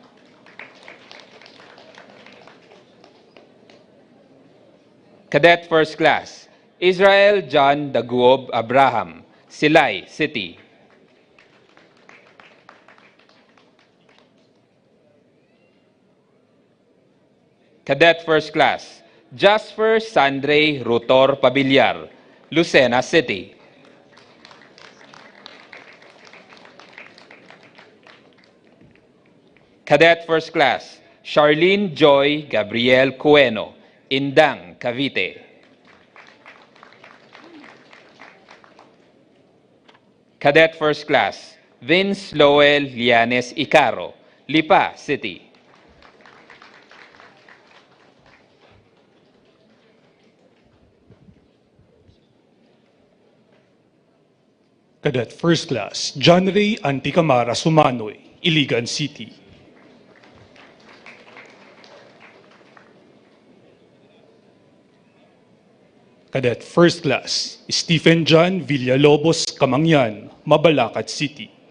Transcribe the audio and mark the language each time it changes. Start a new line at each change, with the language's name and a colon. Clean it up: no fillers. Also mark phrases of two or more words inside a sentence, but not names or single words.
English: Cadet First Class, Israel John Daguob Abraham, Silay City. Cadet First Class, Jasper Sandre Rutor Pabiliar, Lucena City. Cadet First Class, Charlene Joy Gabriel Cueno, Indang, Cavite. Cadet First Class, Vince Lowell Lianes Icaro, Lipa City. Cadet First Class, John Ray Anticamara Sumanoy, Iligan City. Cadet First Class, Stephen John Villalobos Camangyan, Mabalacat City.